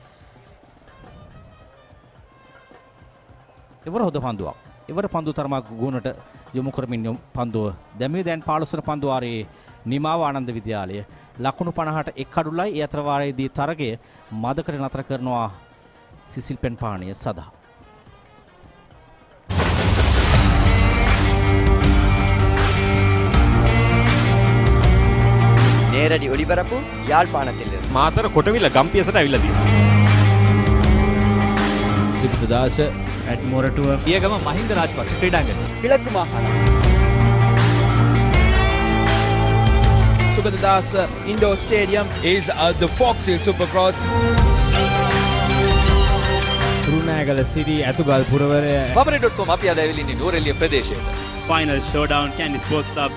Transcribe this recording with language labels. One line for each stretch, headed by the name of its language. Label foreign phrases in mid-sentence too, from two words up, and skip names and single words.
Sinhala: එවර හොද පන්දුවක්. එවර පන්දු තරමක් ගුණට යොමු කරමින් පන්දුව දැමී දැන් 15 වන පන්දු වාරයේ නිමාව ආනන්ද විද්‍යාලය ලකුණු 50ට එක් අඩුලයි. ඒ අතර වාරයේදී තරගය මදකට නතර කරනවා සිසිල් පෙන් පාණිය සදා.
Tamil: நேரடி ஒளிபரப்பு யாழ்ப்பாணத்தில்
Sinhala: මාතර කොටවිල ගම්පියසට ඇවිල්ලා තියෙනවා. සිද්ධදාස ඇඩ්මෝරටුව පියගම මහින්ද රාජපක්ෂ ක්‍රීඩාංගණය.
Tamil: கிழக்கு மாகாணம் சுகததாஸ்
English: indoor stadium is the Fox Hill Supercross.
Sinhala: කුරුණෑගල සිරි ඇතුගල් පුරවරය Papare.com අපි අද ඇවිල්ලා ඉන්නේ නූරෙලිය ප්‍රදේශයේ.
English: Final showdown Candy Sports Club